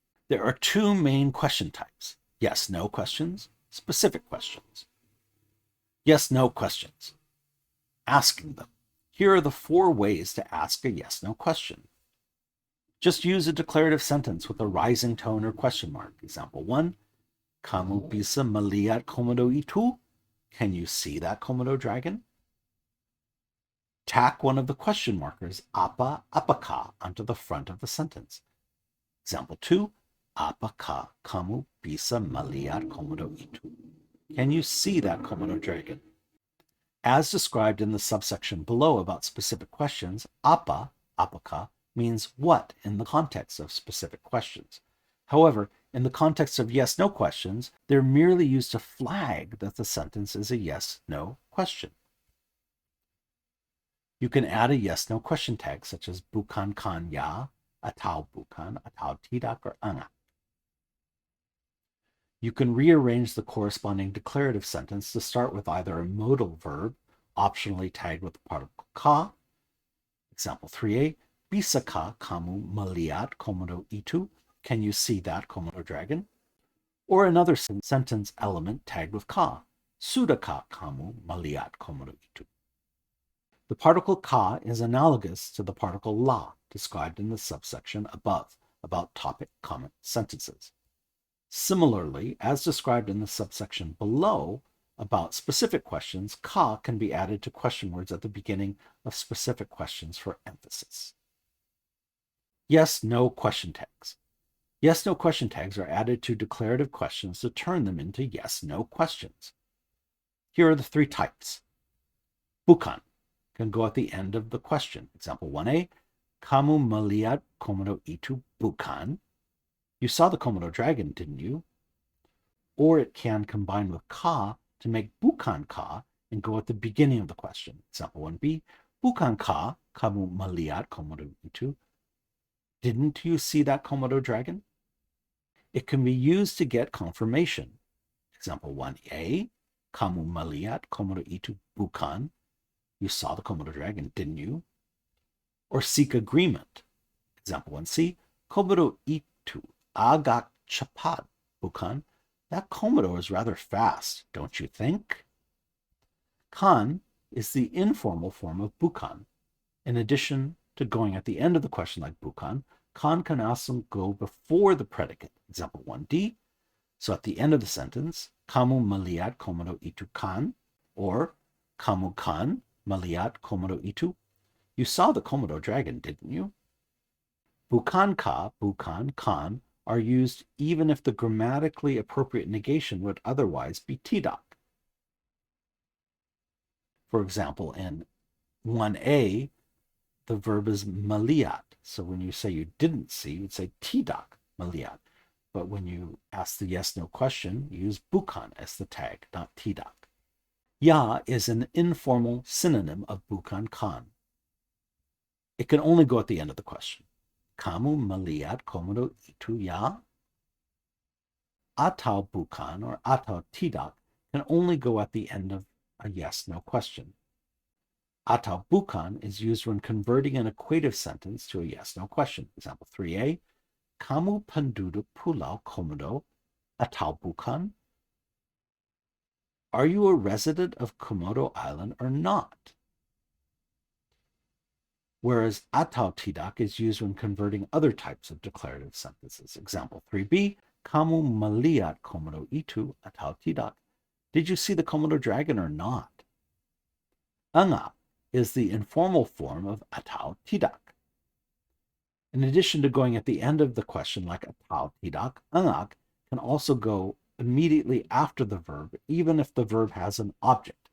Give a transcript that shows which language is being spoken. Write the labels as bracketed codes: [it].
[en] There are two main question types: yes-no questions, specific questions. Yes-no questions. Asking them. Here are the 4 ways to ask a yes-no question. Just use a declarative sentence with a rising tone or question mark. Example 1, [id] Kamu bisa melihat Komodo itu? [en] Can you see that Komodo dragon? Tack one of the question markers, apakah, onto the front of the sentence. Example 2, [id] apakah kamu bisa melihat Komodo itu? [en] Can you see that Komodo dragon? As described in the subsection below about specific questions, apakah, means what in the context of specific questions. However, in the context of yes-no questions, they're merely used to flag that the sentence is a yes-no question. You can add a yes-no question tag such as bukan kan ya, atau bukan, atau tidak, or enggak. You can rearrange the corresponding declarative sentence to start with either a modal verb, optionally tagged with the particle ka. Example 3a, [id] bisakah kamu melihat Komodo itu? [en] Can you see that Komodo dragon? Or another sentence element tagged with ka. [id] Sudahkah kamu melihat Komodo itu? [en] The particle ka is analogous to the particle la described in the subsection above about topic comment sentences. Similarly, as described in the subsection below about specific questions, ka can be added to question words at the beginning of specific questions for emphasis. Yes-no question tags. Yes-no question tags are added to declarative questions to turn them into yes-no questions. Here are the 3 types. Bukan can go at the end of the question. Example 1a, [id] kamu melihat Komodo itu bukan? [en] You saw the Komodo dragon, didn't you? Or it can combine with ka to make bukan ka and go at the beginning of the question. Example 1b, [id] bukankah kamu melihat Komodo itu? [en] Didn't you see that Komodo dragon? It can be used to get confirmation. Example 1a, [id] kamu melihat Komodo itu bukan? [en] You saw the Komodo dragon, didn't you? Or seek agreement. Example 1c, [id] Komodo itu agak cepat, bukan? [en] That Komodo is rather fast, don't you think? Kan is the informal form of bukan. In addition to going at the end of the question like bukan, kan can also go before the predicate. Example 1d. So at the end of the sentence, [id] kamu melihat Komodo itu kan? Or kamu kan melihat Komodo itu? [en] You saw the Komodo dragon, didn't you? Bukankah, bukan, kan are used even if the grammatically appropriate negation would otherwise be tidak. For example, in 1a, the verb is melihat. So when you say you didn't see, you'd say tidak melihat. But when you ask the yes-no question, you use bukan as the tag, not tidak. Ya is an informal synonym of bukan kan. It can only go at the end of the question. [id] Kamu melihat Komodo itu ya? [en] Atau bukan or atau tidak can only go at the end of a yes-no question. Atau bukan is used when converting an equative sentence to a yes-no question. Example 3a, [id] kamu penduduk Pulau Komodo atau bukan? [en] Are you a resident of Komodo Island or not? Whereas atau tidak is used when converting other types of declarative sentences. Example 3b, [id] kamu melihat Komodo itu atau tidak? [en] Did you see the Komodo dragon or not? Enggak is the informal form of atau tidak. In addition to going at the end of the question like atau tidak, enggak can also go immediately after the verb, even if the verb has an object.